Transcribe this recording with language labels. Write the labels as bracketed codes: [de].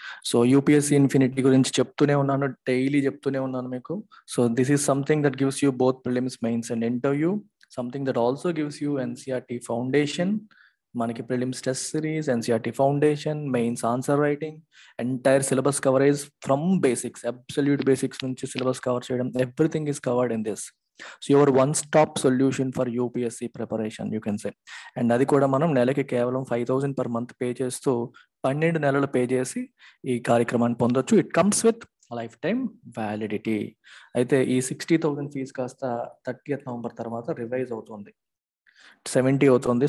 [te] So UPSC Infinity గురించి చెప్తూనే ఉన్నాను, డైలీ చెప్తూనే ఉన్నాను మీకు. [en] So this is something that gives you both prelims, mains and interview. Something that also gives you NCERT foundation, మనకి prelims test series, NCERT foundation, mains answer writing, entire syllabus coverage from basics, absolute basics నుంచి syllabus cover చేయడం, everything is covered in this. So your one-stop solution for UPSC preparation, you can say. [te] And అది కూడా మనం నెలకి కేవలం 5,000 per month pay చేస్తూ 12 నెలలు pay చేసి ఈ కార్యక్రమాన్ని పొందొచ్చు. [en] It comes with life time validity. [te] అయితే ఈ 60,000 ఫీజు కాస్త 30th నవంబర్ తర్వాత రివైజ్ అవుతుంది, 70 అవుతుంది.